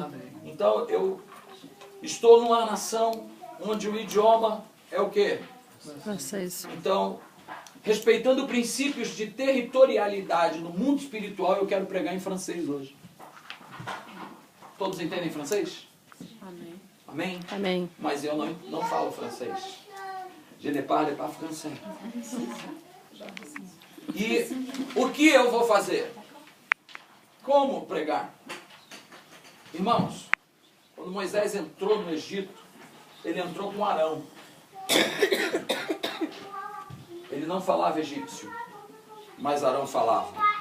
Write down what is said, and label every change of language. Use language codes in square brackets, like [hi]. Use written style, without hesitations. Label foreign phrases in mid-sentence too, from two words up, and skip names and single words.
[pt] Então, eu estou numa nação onde o idioma é o quê? Francês. Então, respeitando princípios de territorialidade no mundo espiritual, eu quero pregar em francês hoje. Todos entendem francês? Amém. Amém? Amém. Mas eu não falo francês. [fr] Je ne parle pas français. [pt] E o que eu vou fazer? Como pregar? Irmãos, quando Moisés entrou no Egito, ele entrou com Arão. Ele não falava egípcio, mas Arão falava.